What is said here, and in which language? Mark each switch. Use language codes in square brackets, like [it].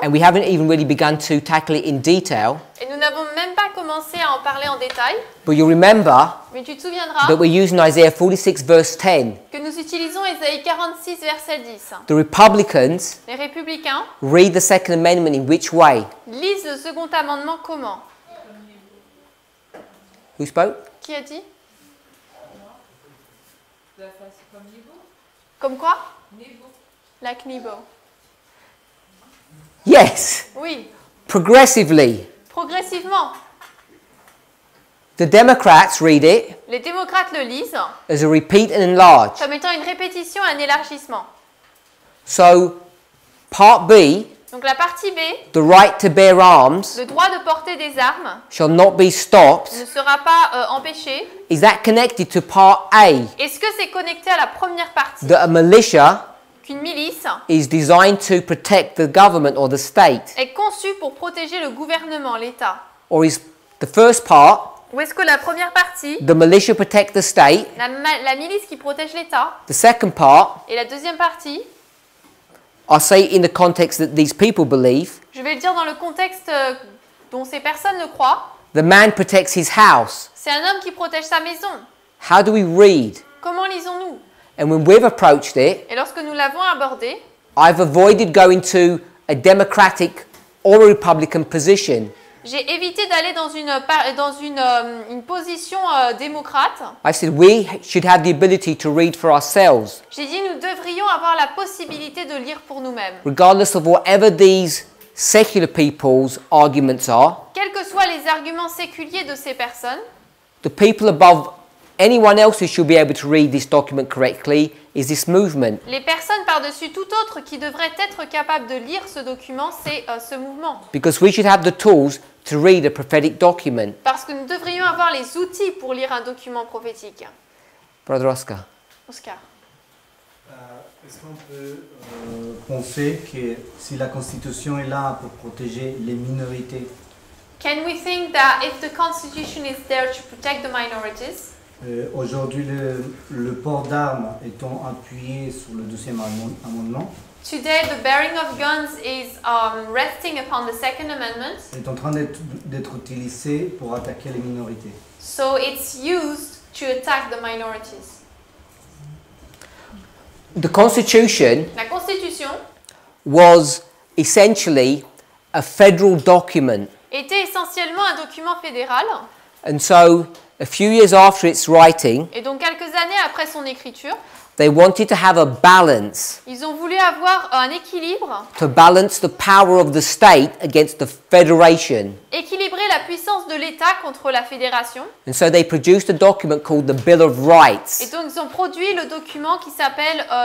[en] and we haven't even really begun to tackle it in detail, [fr] et nous n'avons même pas commencé à en parler en détail, [en] but you'll remember [fr] mais tu te souviendras [en] that we're using Isaiah 46 verse 10. [fr] que nous utilisons Ésaïe 46, verset 10. [en] The Republicans [fr] Les républicains [en] read the Second Amendment in which way? [fr] lisent le second amendement comment? [en] Who spoke? [fr] Qui a dit? Comme niveau. Comme quoi? Niveau. [en] Like Nebo. Yes, [fr] Oui, [en] progressively. [fr] progressivement. [en] The Democrats read it [fr] Les démocrates le lisent [en] as a repeat and enlarge. [fr] comme étant une répétition, un élargissement. [en] So, part B, [fr] Donc la partie B, [en] the right to bear arms [fr] le droit de porter des armes [en] shall not be stopped. [fr] ne sera pas empêché. [en] Is that connected to part A, [fr] Est-ce que c'est connecté à la première partie? [en] that a militia [fr] Qu'une milice [en] is designed to protect the government or the state? [fr] est conçue pour protéger le gouvernement, l'État? [en] Or is the first part, [fr] Ou est-ce que la première partie, [en] the militia protect the state, [fr] la milice qui protège l'État, [en] the second part, [fr] et la deuxième partie, [en] I'll say in the context that these people believe, [fr] je vais le dire dans le contexte dont ces personnes le croient, [en] the man protects his house. [fr] c'est un homme qui protège sa maison. [en] How do we read? [fr] Comment lisons-nous? [en] And when we've approached it, [fr] Et lorsque nous l'avons abordé, [en] I've avoided going to a Democratic or a Republican position. [fr] j'ai évité d'aller dans une position démocrate. [en] I said we should have the ability to read for ourselves, [fr] J'ai dit nous devrions avoir la possibilité de lire pour nous-mêmes. [en] regardless of whatever these secular people's arguments are. [fr] Quels que soient les arguments séculiers de ces personnes, [en] The people above anyone else who should be able to read this document correctly is this movement. [fr] les personnes par-dessus tout autre qui devraient être capables de lire ce document, c'est ce mouvement. [en] Because we should have the tools to read a prophetic document. [fr] Parce que nous devrions avoir les outils pour lire un document prophétique. [en] Brother Oscar. [fr] Oscar. Est-ce qu'on peut penser que si la Constitution est là pour protéger les minorités, [en] Can we think that if the Constitution is there to protect the minorities, [fr] aujourd'hui le port d'armes étant appuyé sur le deuxième amendement, [en] today the bearing of guns is resting upon the Second Amendment, [fr] est en train d'être utilisé pour attaquer les minorités. [en] so it's used to attack the minorities. The Constitution [fr] La Constitution [en] was essentially a federal document. [fr] était essentiellement un document fédéral, [en] And so, a few years after its writing, [fr] et donc quelques années après son écriture, [en] they wanted to have a balance, [fr] ils ont voulu avoir un équilibre, [en] to balance the power of the state against the federation. [fr] équilibrer la puissance de l'État contre la fédération. [en] And so they produced a document called the Bill of [fr] Et [en] Rights. [fr] donc ils ont produit le document qui s'appelle